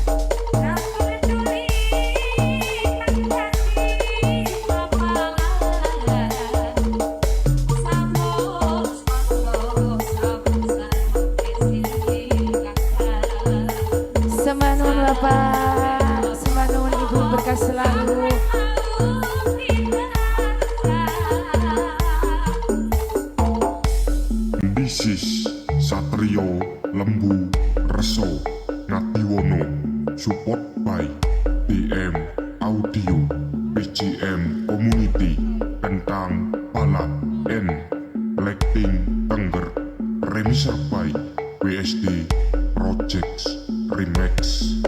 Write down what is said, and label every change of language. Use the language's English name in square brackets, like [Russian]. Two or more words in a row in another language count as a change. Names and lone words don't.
[Javanese] Sembah nuwun Bapak, sembah nuwun Ibu [Indonesian] berkah selalu. [English] This is Satrio Lembu Reso Natiwono support by TM Audio PCM Community Kentang Pala N Blackpink Tengger Remixer by WSD Projects Remix.